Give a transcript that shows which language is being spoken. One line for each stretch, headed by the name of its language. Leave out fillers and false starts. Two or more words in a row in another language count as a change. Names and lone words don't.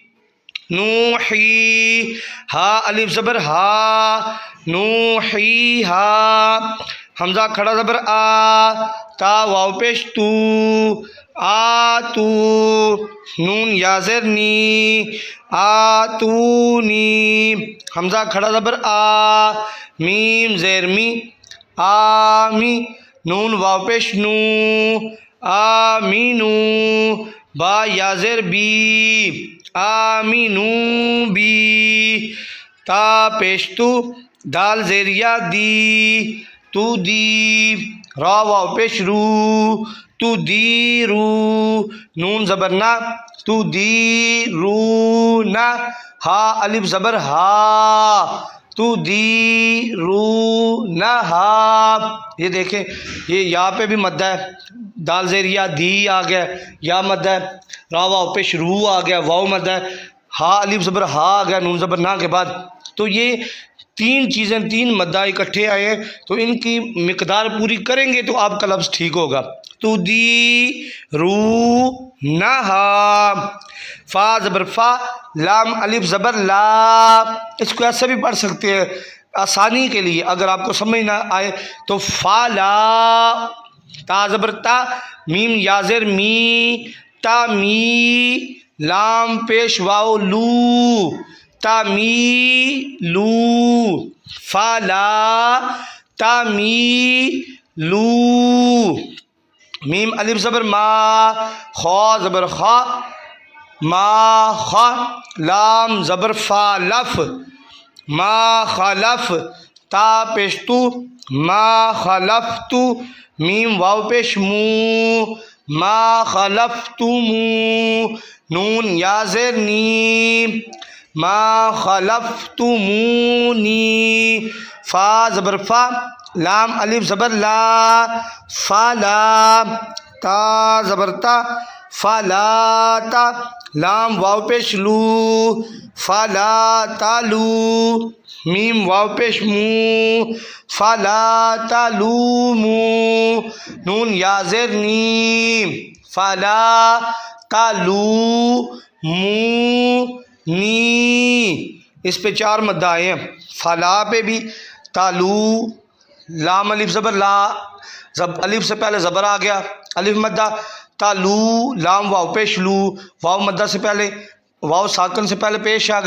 Urdu: نوحی، ہا الف زبر ہا، نوحی ہا، حمزہ کھڑا زبر آ، تا واو پیش تو، آتو، نون یا زیر نی، آتونی، حمزہ کھڑا زبر آ، میم زیر می، آمی، نون واو پیش نو، آمینو، با یا زیر بی، آمینو بی، تا پیش تو، دال زیر یا دی، تو دی، را واو پیش رو، تو دی رو، نون زبر نا، تو دی رو نا، ہا الف زبر ہا، تو دی رو نہ ہا، یہ دیکھیں یہ یا پہ بھی مدہ ہے، دال زیر یا دی آ گیا، یا مدہ ہے، را واو پیش رو آ گیا، واو مدہ ہے، ہا الف زبر ہا آ گیا نون زبر نا کے بعد، تو یہ تین چیزیں، تین مدہ اکٹھے آئے ہیں تو ان کی مقدار پوری کریں گے تو آپ کا لفظ ٹھیک ہوگا۔ تو دی رو نہ ہا، فا زبر فا، لام الف زبر لا، اس کو ایسا بھی پڑھ سکتے ہیں آسانی کے لیے، اگر آپ کو سمجھ نہ آئے تو فا لا، تا زبر تا، میم یا زیر می، تا می، لام پیش واو لو، تمیلو
Arabic: فلا تمیلو
Urdu: میم الف زبر ما خا زبر خا ما خا لام زبر فا لف ما خلف تا پیش تو ما خلفتو میم واو پیش مو ما خلفتمو نون یا زیر نی ما خلفتمونی فا زبر فا لام الف زبر لا فلا تا زبر تا فلا تا لام واو پیش لو فلا تالو میم واو پیش مو فلا تلومو نون یا زیر نی
Arabic: فلا تلومونی
Urdu: اس پہ 4 مدہ آئے ہیں فلا پہ بھی تالو لام الف زبر لا الف سے پہلے زبر آ گیا الف مدہ تالو لام واو پیش لو واو مدہ سے پہلے واو ساکن سے پہلے پیش آ